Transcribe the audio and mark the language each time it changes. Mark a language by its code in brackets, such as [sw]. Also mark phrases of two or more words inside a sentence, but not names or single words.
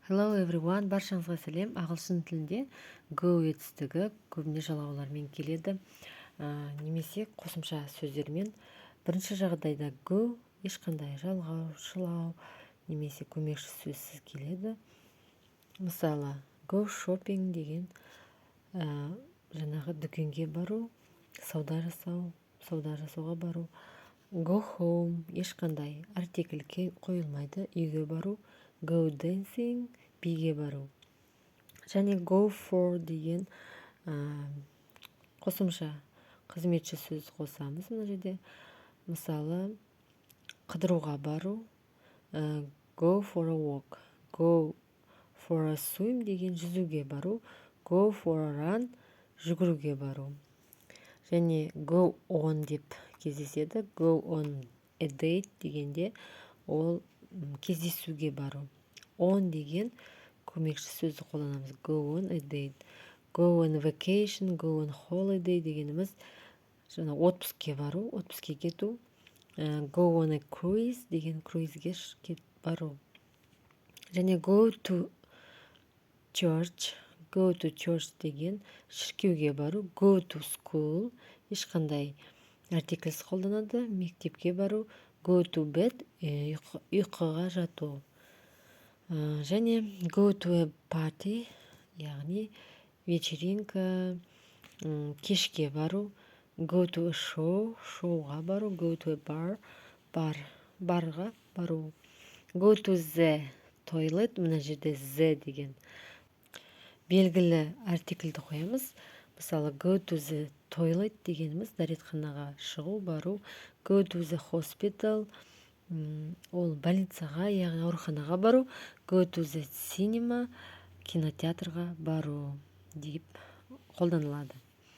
[en] Hello everyone, [kk] баршаңызға сәлем. Ағылшын тілінде go етістігі көбіне жалғаулармен келеді, немесе қосымша сөздермен. Бірінші жағдайда go ешқандай жалғау, шылау немесе көмекші сөзсіз келеді. Мысалы, [en] go shopping [kk] деген жаңағы дүкенге бару, сауда жасауға бару. [en] Go home [kk] ешқандай артикль қойылмайды, үйге бару. [en] Go dancing [kk] биге бару. Және [en] go for [kk] деген қосымша қызметші сөз қосамыз мына жерде. Мысалы, қыдыруға бару, [en] go for a walk. Go for a swim [kk] деген жүзуге бару. [en] Go for a run [kk] жүгіруге бару. Және [en] go on [kk] деп кездеседі. [en] Go on a date [kk] дегенде ол кездесуге бару. On деген көмекші сөзді қолданамыз. [en] Go on a date. Go on vacation, go on holiday [kk] дегеніміз жаңа отпускке бару, отпускке кету. [en] Go on a cruise [kk] деген круизге бару. [en] Және go to church. Go to church [kk] деген шіркеуге бару. [en] Go to school [kk] ешқандай артикльсіз қолданады. Мектепке бару. [en] Go to bed [kk] ұйқыға жату. [en] Және go to a party, [kk] яғни вечеринка, кешке бару. [en] Go to a show, [kk] шоуға бару. [en] Go to a bar, [kk] барға бару. [en] Go to the toilet, [kk] мына жерде the деген белгілі артикльді қоямыз. Мысалы, [en] go to the toilet [kk] дегеніміз дәретханаға шығу, бару. [en] Go to the hospital, [kk] ол больницаға, яғни ауруханаға бару. [en] Go to the cinema, [kk] кинотеатрға бару деп қолданылады.